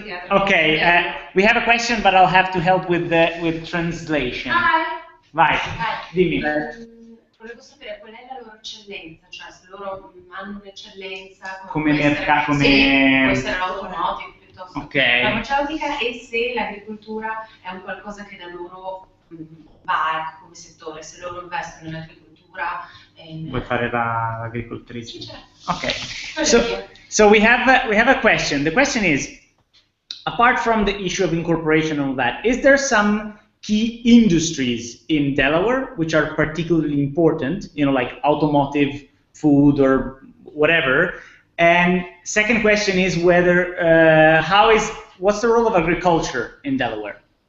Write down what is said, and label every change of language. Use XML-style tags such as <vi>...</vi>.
<en>Okay, we have a question, but I'll have to help with translation. Hi.</en> <it>Vai, dimmi. Volevo sapere qual è la loro eccellenza, cioè se loro hanno un'eccellenza come mercato, come... Sì, può essere l'automotive piuttosto Ok. che la farmaceutica, e se l'agricoltura è un qualcosa che da loro va come settore, se loro investono in agricoltura. Vuoi fare l'agricoltrice? Sì, certo.</it> <en>Okay. So we have a question. The question is, apart from the issue of incorporation and all that, is there some key industries in Delaware which are particularly important, you know, like automotive, food, or whatever? And second question is whether what's the role of agriculture in Delaware?</en>